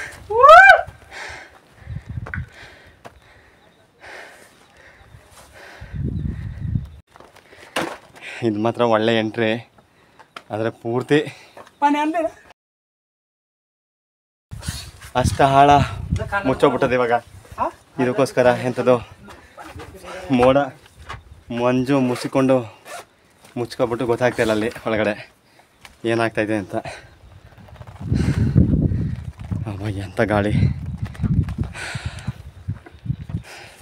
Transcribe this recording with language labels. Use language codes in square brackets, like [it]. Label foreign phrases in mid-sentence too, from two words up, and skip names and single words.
[kn] ಇದು ಮಾತ್ರ ಒಳ್ಳೆ ಎಂಟ್ರಿ, ಆದರೆ ಪೂರ್ತಿ [mr] पाणी आणले ना. [kn] ಅಷ್ಟು ಹಾಳ ಮುಚ್ಚೋಗ್ಬಿಟ್ಟದೆ ಇವಾಗ. ಇದಕ್ಕೋಸ್ಕರ ಎಂಥದ್ದು ಮೋಡ ಮಂಜು ಮುಚ್ಚಿಕೊಂಡು ಮುಚ್ಕೊಬಿಟ್ಟು ಗೊತ್ತಾಗ್ತಾಯಿಲ್ಲ ಅಲ್ಲಿ ಒಳಗಡೆ ಏನಾಗ್ತಾಯಿದೆ ಅಂತ. ಅವ ಎಂಥ ಗಾಳಿ.